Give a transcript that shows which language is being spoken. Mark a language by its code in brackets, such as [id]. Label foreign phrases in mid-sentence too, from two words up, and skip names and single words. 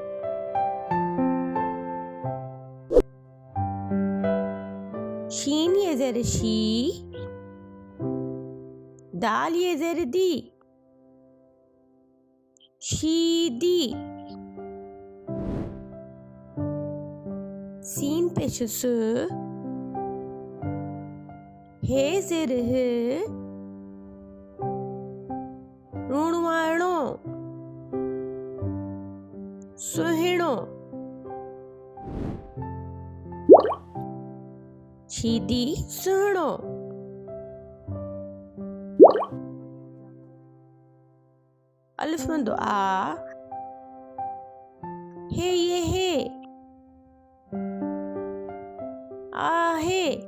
[sd] शीन ये ज़ेर शी दाल ये ज़ेर दी शीदी। सीन पेश सु हे ज़ेर ह रुणवाणो सुहिणो। शीदी सुहिणो। अलिफ मंदो आ हे ये हे आहे।